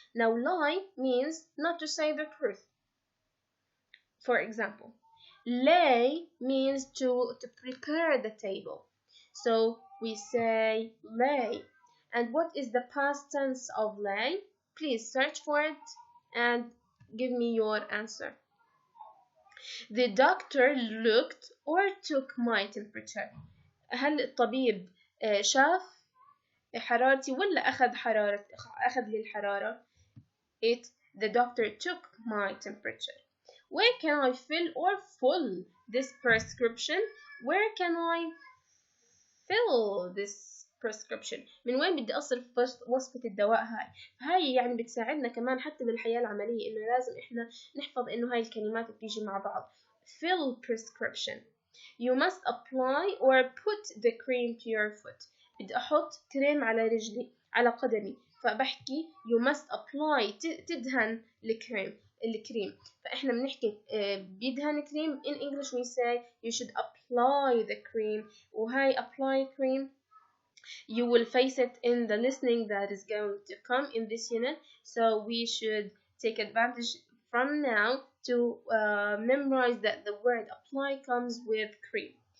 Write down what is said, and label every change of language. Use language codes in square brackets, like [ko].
[en] Now lie means not to say the truth. For example, lay means to prepare the table. So we say lay. And what is the past tense of lay? Please search for it and give me your answer. The doctor looked or took my temperature. [ar] هل الطبيب شاف حرارتي ولا أخذ لي الحرارة؟ [en] The doctor took my temperature. Where can I fill or full this prescription? Where can I fill this prescription? [ar] من وين بدي أصرف وصفة الدواء هاي يعني بتساعدنا كمان حتى بالحياة العملية إنه لازم إحنا نحفظ إنه هاي الكلمات بتيجي مع بعض. [en] Fill prescription. You must apply or put the cream to your foot. [ar] بدي أحط كريم على رجلي على قدمي فبحكي [en] you must apply [ar] تدهن الكريم فإحنا بنحكي بيدهن كريم. [en] In English we say you should apply the cream. وهاي apply cream you will face it in the listening that is going to come in this unit, so we should take advantage from now to memorize that the word apply comes with cream.